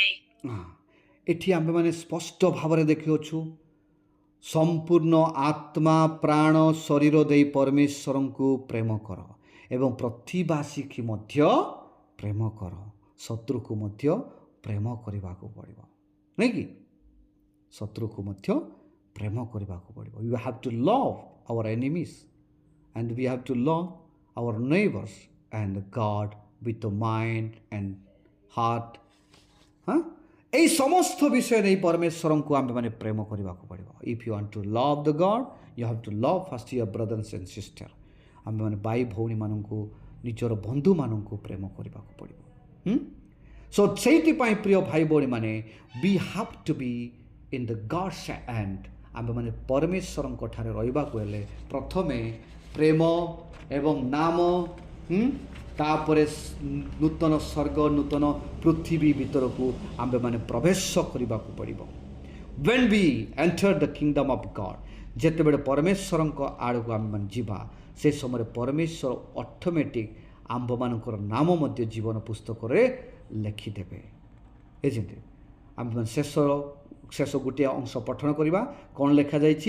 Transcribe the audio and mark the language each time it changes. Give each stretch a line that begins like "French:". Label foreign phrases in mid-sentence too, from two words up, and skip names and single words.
Odia: ଏଠି ଆମ୍ଭେମାନେ ସ୍ପଷ୍ଟ ଭାବରେ ଦେଖିଅଛୁ ସମ୍ପୂର୍ଣ୍ଣ ଆତ୍ମା ପ୍ରାଣ ଶରୀର ଦେଇ ପରମେଶ୍ୱରଙ୍କୁ ପ୍ରେମ କର ଏବଂ ପ୍ରତିବାସୀକି ମଧ୍ୟ ପ୍ରେମ କର। ଶତ୍ରୁକୁ ମଧ୍ୟ ପ୍ରେମ କରିବାକୁ ପଡ଼ିବ, ନାଇଁ କି? ଶତ୍ରୁକୁ ମଧ୍ୟ ପ୍ରେମ କରିବାକୁ ପଡ଼ିବ।
English: you have to love our enemies and we have to love our neighbors and God with the mind and heart.
Odia: ଏଇ ସମସ୍ତ ବିଷୟ ନେଇ পরমেশ্বরଙ୍କୁ ଆମ୍ଭେମାନେ ପ୍ରେମ କରିବାକୁ ପଡ଼ିବ।
English: If you want to love the God you have to love first your brothers and sister.
Odia: ଆମ୍ଭେମାନେ ଭାଇ ଭଉଣୀମାନଙ୍କୁ ନିଜର ବନ୍ଧୁମାନଙ୍କୁ ପ୍ରେମ କରିବାକୁ ପଡ଼ିବ।
English: ସୋ
Odia: ସେଇଥିପାଇଁ ପ୍ରିୟ ଭାଇ ଭଉଣୀମାନେ
English: वी have to be in the God's hand।
Odia: ଆମ୍ଭେମାନେ ପରମେଶ୍ୱରଙ୍କ ଠାରେ ରହିବାକୁ ହେଲେ ପ୍ରଥମେ ପ୍ରେମ ଏବଂ ନାମ, ତାପରେ ନୂତନ ସ୍ୱର୍ଗ ନୂତନ ପୃଥିବୀ ଭିତରକୁ ଆମ୍ଭେମାନେ ପ୍ରବେଶ କରିବାକୁ ପଡ଼ିବ।
English: when we enter the kingdom of God,
Odia: ଯେତେବେଳେ ପରମେଶ୍ୱରଙ୍କ ଆଡ଼କୁ ଆମେମାନେ ଯିବା ସେ ସମୟରେ ପରମେଶ୍ୱର ଅଟୋମେଟିକ୍ ଆମ୍ଭମାନଙ୍କର ନାମ ମଧ୍ୟ ଜୀବନ ପୁସ୍ତକରେ ଲେଖିଦେବେ। ଏମିତି ଆମେମାନେ ଶେଷ ଗୋଟିଏ ଅଂଶ ପଠନ କରିବା। କ'ଣ ଲେଖାଯାଇଛି?